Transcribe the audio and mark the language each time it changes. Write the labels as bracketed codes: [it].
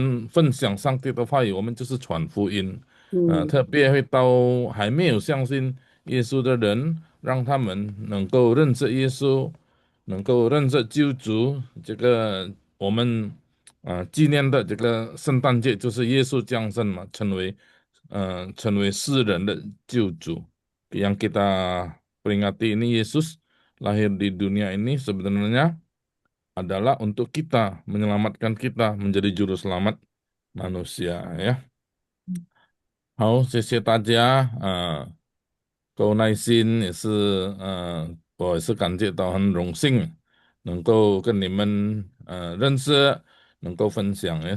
[zh] 另外一句话说，我们分享上帝的话语，我们就是传福音。特别会到还没有相信耶稣的人，让他们能够认识耶稣，能够认识救主。这个我们纪念的这个圣诞节就是耶稣降生嘛，成为世人的救主。 [id] Yang kita peringati ini Yesus lahir di dunia ini sebenarnya adalah untuk kita menyelamatkan kita menjadi juru selamat manusia ya. [zh] 好，谢谢大家。够耐心也是，我也是感觉到很荣幸能够跟你们认识，能够分享ya.